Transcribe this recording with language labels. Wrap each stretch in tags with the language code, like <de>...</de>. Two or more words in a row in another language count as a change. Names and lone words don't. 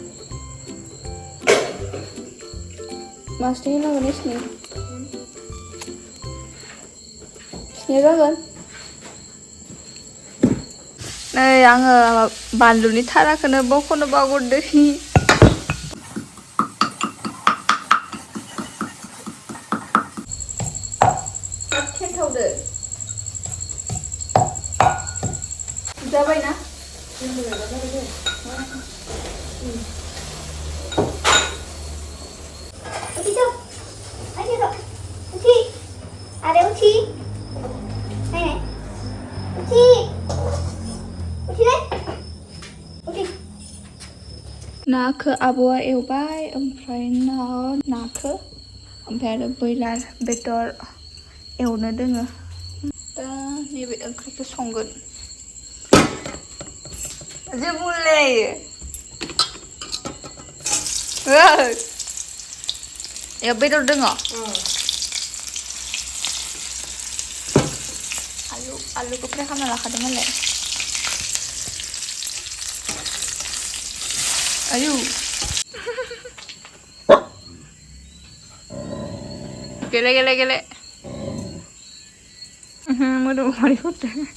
<brx>मास्टि होनांगोन स्नि जागोन नै आङो बानलुनि थाराखौनो बख'नो बावगारदों खेन्थावदो जाबायना</brx> <id>Uci tuh. Ayo tuh. Uci. Ada Uci. Nih. Uci. Uci deh. Uci.</id> <brx>नाखौ आब'आ एवबाय ओमफ्राय नाखौ ओमफ्राय आरो ब्रयलार बेदर एवनो दोङो दा नैबे ओंख्रिखौ संगोन जे बुंलायो याव बेदर दङ आलुखौ फ्राय खालामना लाखादोंमोनलाय आयु गेले मोदोम मारै हरदों</brx>